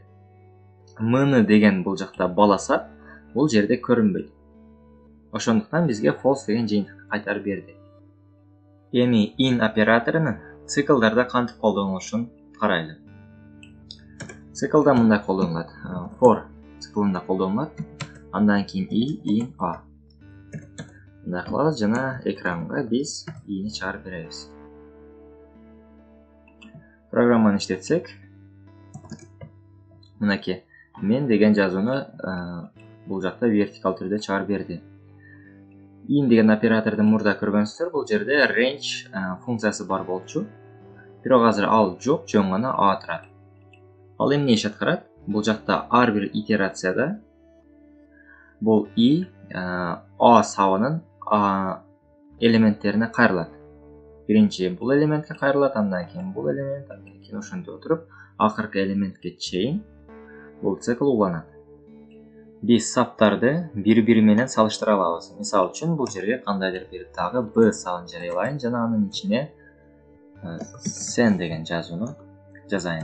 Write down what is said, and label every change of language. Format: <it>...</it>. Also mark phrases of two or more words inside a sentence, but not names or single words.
<ky>Mn деген бул жакта бала сап, бул жерде көрүнбөйт. Ошондуктан бизге false деген жыйынтыкты кайтарып берди. Эми in операторунун циклдарда кантип колдонулушун карайлы. Циклда мындай колдонулат. For циклында колдонулат. Андан кийин in a. Мындай кылабыз жана экранга биз i'ни чыгарып беребиз. Программаны иштетсек, мынакей мен деген жазууну бул жакта вертикал түрдө чыгарып берди. In деген операторду мурда көргөнсүздөр, бул жерде range функциясы бар болчу. Бирок азыр ал жок, жөн гана a турат. Ал эмне иш аткарат? Бул жакта ар бир итерацияда бул i a сабынын элементтерине кайрылат. Биринчи бул элементке кайрылат, андан кийин бул элемент, андан кийин ошентип отуруп, акыркы элементке чейин бул цикл уланат. Биз саптарды бири-бири менен салыштыра алабыз. Мисалы үчүн бул жерге кандайдыр бир дагы b сабын жарыялайын жана анын ичине sen деген жазууну жазайын.</ky>